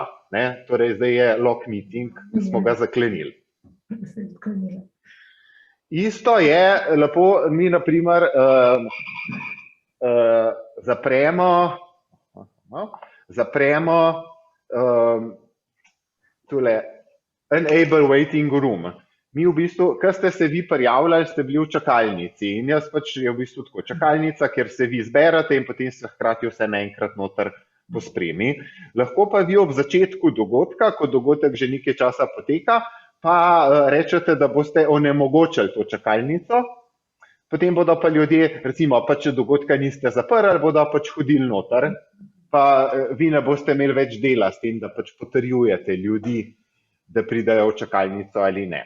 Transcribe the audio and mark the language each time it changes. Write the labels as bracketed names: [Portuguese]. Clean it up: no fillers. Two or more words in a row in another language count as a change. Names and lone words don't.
[Slovenian] Torej, zdaj je [English] log meeting, [Slovenian] smo ga zaklenili. Isto je, lepo, mi na primer zapremo tule [English] enable waiting room. [Slovenian] Mi v bistvu, ko ste se vi prijavljali, ste bili v čakalnici in jaz pač je v bistvu tako čakalnica, kjer se vi zberate in potem se hkrati vse naenkrat noter pospremi. Lahko pa vi ob začetku dogodka, ko dogodek že nekaj časa poteka, pa rečete, da boste onemogočili to čakalnico, potem bodo pa ljudje, recimo, pa če dogodka niste zaprli, bodo pač hodili noter, pa vi ne boste imeli več dela s tem, da pač potrjujete ljudi, da pridajo v čakalnico ali ne.